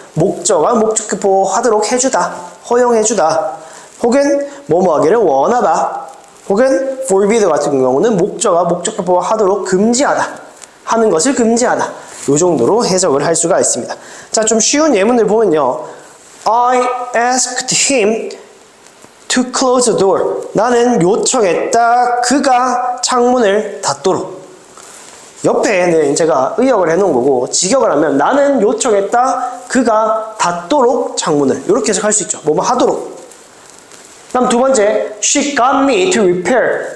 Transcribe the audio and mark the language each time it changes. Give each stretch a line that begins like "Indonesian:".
Korean: 목적어가 목적격 보호하도록 해주다, 허용해주다, 혹은 뭐뭐 하기를 원하다, 혹은 forbid 같은 경우는 목적어가 목적격 보호하도록 금지하다, 하는 것을 금지하다. 이 정도로 해석을 할 수가 있습니다. 자, 좀 쉬운 예문을 보면요.
English: I asked him to close the door.
Korean: 나는 요청했다. 그가 창문을 닫도록. 옆에는 제가 의역을 해놓은 거고, 직역을 하면 나는 요청했다. 그가 닫도록 창문을. 이렇게 해석할 수 있죠. 뭐뭐 하도록. 다음 두 번째,
English: she got me to repair.